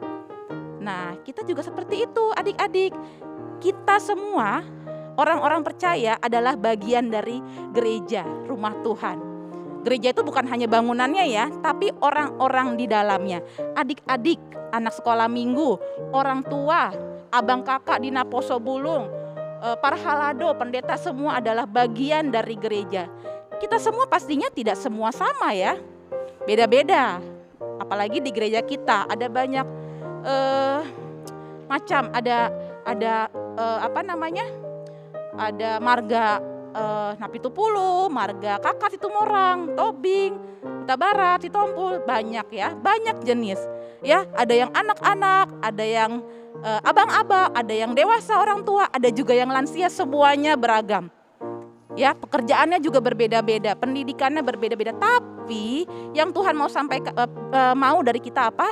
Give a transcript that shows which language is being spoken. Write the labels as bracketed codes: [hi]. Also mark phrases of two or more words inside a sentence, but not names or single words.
[id] Nah, kita juga seperti itu adik-adik. Kita semua orang-orang percaya adalah bagian dari gereja, rumah Tuhan. Gereja itu bukan hanya bangunannya ya, tapi orang-orang di dalamnya. Adik-adik, anak sekolah minggu, orang tua, abang kakak di Naposo Bulung, para halado, pendeta semua adalah bagian dari gereja. Kita semua pastinya tidak semua sama ya. Beda-beda. Apalagi di gereja kita ada banyak macam, ada ada marga Napitupulu, marga Kakak Situmorang, Tobing, Kuta Barat, Sitompul, banyak ya, banyak jenis. Ya, ada yang anak-anak, ada yang abang-abang, ada yang dewasa orang tua, ada juga yang lansia, semuanya beragam. Ya, pekerjaannya juga berbeda-beda, pendidikannya berbeda-beda. Tapi yang Tuhan mau sampaikan, mau dari kita apa?